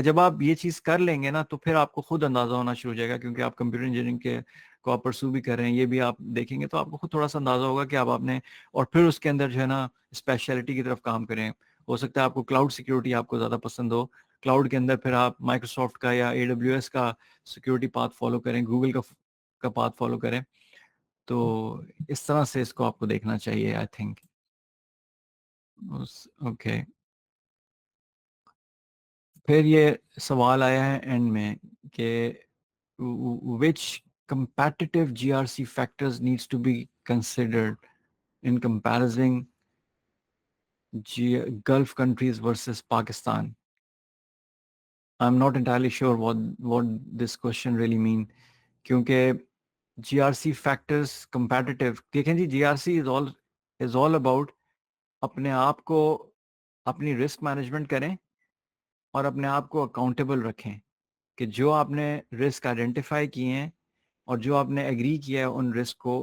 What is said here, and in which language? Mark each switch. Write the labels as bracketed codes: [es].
[hi] जब आप ये चीज़ कर लेंगे ना तो फिर आपको खुद अंदाज़ा होना शुरू हो जाएगा, क्योंकि आप कंप्यूटर इंजीनियरिंग के को आप परसू भी कर रहे हैं, ये भी आप देखेंगे तो आपको खुद थोड़ा सा अंदाज़ा होगा कि आपने और फिर उसके अंदर जो है ना स्पेशलिटी की तरफ काम करें. हो सकता है आपको क्लाउड सिक्योरिटी आपको ज़्यादा पसंद हो, क्लाउड के अंदर फिर आप माइक्रोसॉफ्ट का या AWS का सिक्योरिटी पाथ फॉलो करें, गूगल का पाथ फॉलो करें. तो इस तरह से इसको आपको देखना चाहिए [en] I think. [hi] ओके, फिर ये सवाल आया है एंड में कि [en] which competitive GRC factors needs to be considered in comparing Gulf countries versus Pakistan. I'm not entirely sure what this question really mean, [hi] क्योंकि GRC factors competitive, देखें जी [en] GRC is all about [hi] अपने आप को अपनी risk management करें और अपने आप को अकाउंटेबल रखें कि जो आपने रिस्क आइडेंटिफाई किए हैं और जो आपने एग्री किया है उन रिस्क